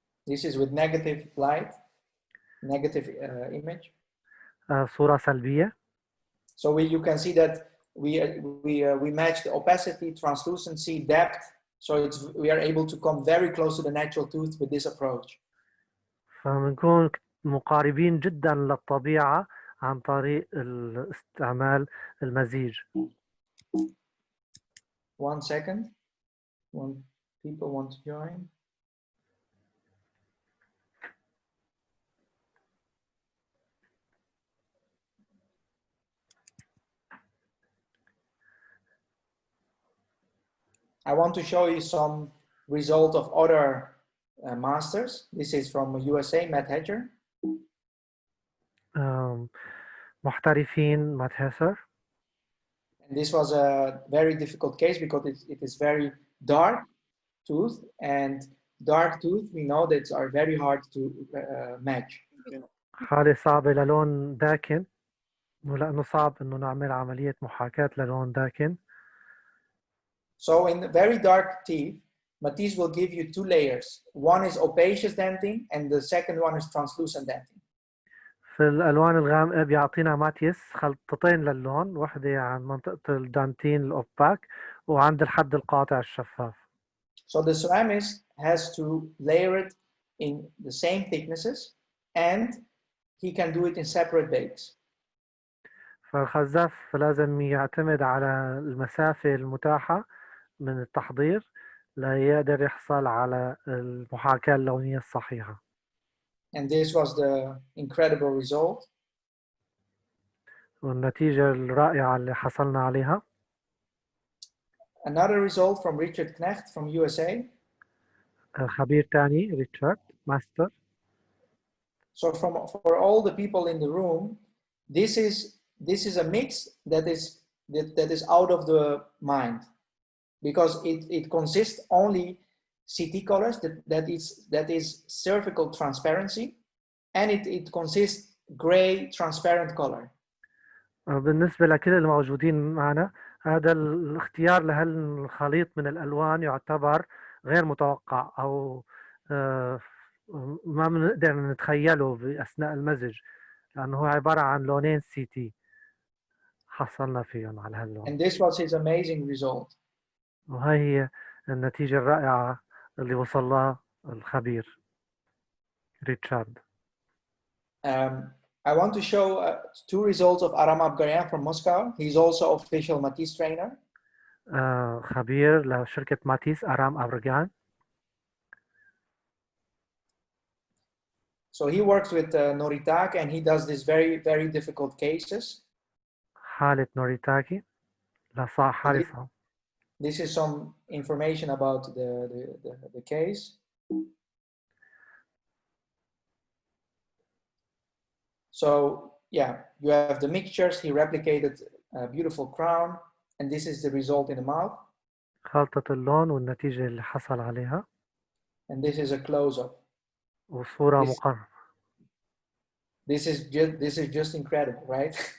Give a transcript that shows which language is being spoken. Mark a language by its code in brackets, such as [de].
[en] This is with negative light, negative image. [ar] صورة سلبية. [en] So you can see that we match the opacity, translucency, depth. So we are able to come very close to the natural tooth with this approach. [ar] فبنكون مقاربين جدا للطبيعة عن طريق استعمال المزيج. [en] One second. When people want to join. I want to show you some result of other masters. This is from USA, Matt Hedger. [ar] محترفين مات هيسر. [en] And this was a very difficult case because it is very dark tooth, and dark tooth we know that are very hard to match. [ar] حالة صعبة للون داكن، ولأنه صعب إنه نعمل عملية محاكاة للون داكن. [en] So in the very dark teeth, Matisse will give you two layers. One is opacious dentin, and the second one is translucent dentin. [ar] في الألوان الغامقة بيعطينا ماتيس خلطتين للون، وحدة عن منطقة الدانتين الأوباك وعند الحد القاطع الشفاف. [en] So the ceramist has to layer it in the same thicknesses, and he can do it in separate bakes. [ar] فالخزف لازم يعتمد على المسافة المتاحة من التحضير ليقدر يحصل على المحاكاة اللونية الصحيحة. [en] And this was the incredible result. [ar] والنتيجة الرائعة اللي حصلنا عليها. [en] Another result from Richard Knecht from USA. [ar] خبير تاني ريتشارد ماستر. [en] So for all the people in the room, this is a mix that is out of the mind, because it consists only CT colors that is cervical transparency, and it consists gray transparent color. [ar] بالنسبة لكل الموجودين معنا، هذا الاختيار لهالخليط من الألوان يعتبر غير متوقع أو ما بنقدر نتخيله بأثناء المزج، لأنه هو عبارة عن لونين CT حصلنا فيهم على هاللون. [en] And this was his amazing result. [ar] وهي هي النتيجة الرائعة اللي وصل لها الخبير ريتشارد. [en] I want to show two results of Aram Abgaryan from Moscow. He's also official Matisse trainer. [ar] خبير لشركة ماتيس أرام أبرغان. [en] So he works with Noritake, and he does these very difficult cases. [ar] حالة نوريتاكي حالة صعبة. [en] This is some information about the case. So yeah, you have the mixtures. He replicated a beautiful crown, and this is the result in the mouth. [ar] خلطة اللون والنتيجة اللي حصل عليها. [en] And this is a close-up. [ar] وصورة مقربة. [en] This is just incredible, right?